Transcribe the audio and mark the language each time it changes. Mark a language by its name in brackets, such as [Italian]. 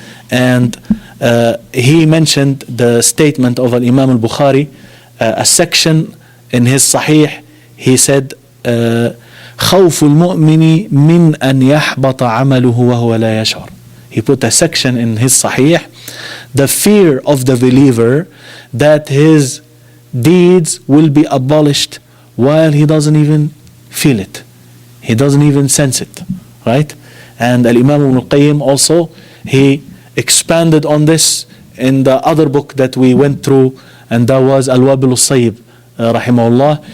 [English] And he mentioned the statement of Imam al-Bukhari, a section in his Sahih. He said, [Arabic] خوف المؤمن من أن يحبط عمله وهو لا يشعر. [English] He put a section in his Sahih, the fear of the believer that his deeds will be abolished while he doesn't even feel it. He doesn't even sense it, right? And Al-Imam ibn al-Qayyim also, he expanded on this in the other book that we went through, and that was Al-Wabil al-Sayyib, rahimahullah.